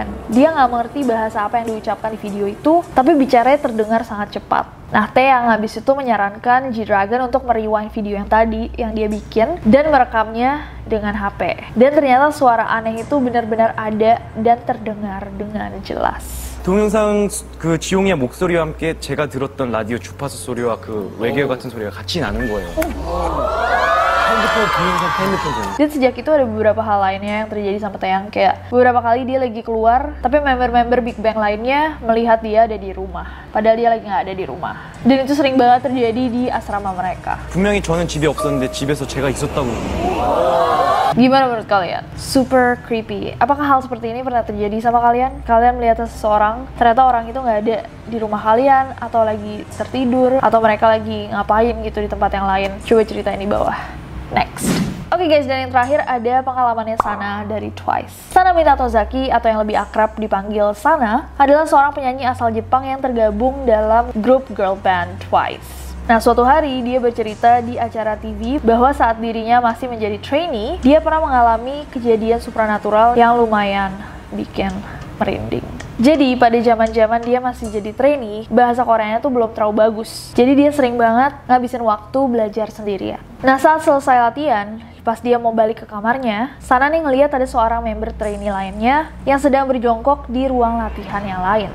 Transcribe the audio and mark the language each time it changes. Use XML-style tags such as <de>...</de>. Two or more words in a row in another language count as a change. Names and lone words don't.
<id>Dia nggak mengerti bahasa apa yang diucapkan di video itu, tapi bicaranya terdengar sangat cepat. Nah Taeyang habis itu menyarankan G-Dragon untuk merewind video yang tadi yang dia bikin dan merekamnya dengan HP. Dan ternyata suara aneh itu benar-benar ada dan terdengar dengan jelas.</id> <ko>동영상 그 지용이의 목소리와 함께 제가 들었던 라디오 주파수 소리와 그 외계어 같은 소리가 같이 나는 거예요. 핸드폰 동영상 핸드폰 소리.</ko> <id>Dan sejak itu ada beberapa hal lainnya yang terjadi sama Taeyang, kayak beberapa kali dia lagi keluar, tapi member-member Big Bang lainnya melihat dia ada di rumah, padahal dia lagi nggak ada di rumah. Dan itu sering banget terjadi di asrama mereka.</id> <ko>분명히 저는 집에 없었는데 집에서 제가 있었다고.</ko> <id>Gimana menurut kalian?</id> <en>Super creepy.</en> <id>Apakah hal seperti ini pernah terjadi sama kalian? Kalian melihat seseorang, ternyata orang itu nggak ada di rumah kalian, atau lagi tertidur, atau mereka lagi ngapain gitu di tempat yang lain? Coba ceritain di bawah. Next. Oke guys, dan yang terakhir ada pengalamannya Sana dari Twice. Sana Minatozaki, atau yang lebih akrab dipanggil Sana, adalah seorang penyanyi asal Jepang yang tergabung dalam grup</id> <en>girl band</en> <id>Twice. Nah, suatu hari dia bercerita di acara TV bahwa saat dirinya masih menjadi trainee, dia pernah mengalami kejadian supranatural yang lumayan bikin merinding. Jadi, pada zaman-zaman dia masih jadi trainee, bahasa Koreanya tuh belum terlalu bagus. Jadi dia sering banget ngabisin waktu belajar sendirian. Nah, saat selesai latihan, pas dia mau balik ke kamarnya, Sana nih ngeliat ada seorang member trainee lainnya yang sedang berjongkok di ruang latihan yang lain.</id>